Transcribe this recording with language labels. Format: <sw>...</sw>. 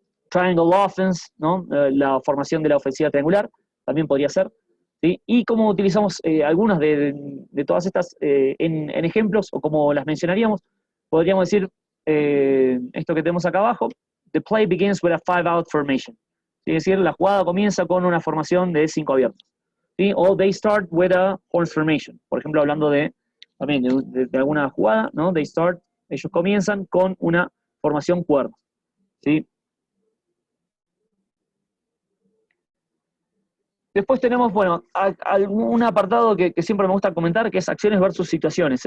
<es>Triangle Offense, ¿no? La formación de la ofensiva triangular, también podría ser. ¿Sí? Y cómo utilizamos algunas de todas estas en ejemplos, o como las mencionaríamos, podríamos decir esto que tenemos acá abajo:</es> <en>the play begins with a 5-out formation.</en> <es>¿Sí? Es decir, la jugada comienza con una formación de 5 abiertos. ¿Sí?</es> <en>O they start with a horse formation.</en> <es>Por ejemplo, hablando también de alguna jugada, ¿no? Ellos comienzan con una formación cuernos. ¿Sí? Después tenemos, bueno, un apartado que siempre me gusta comentar, que es acciones versus situaciones.</es>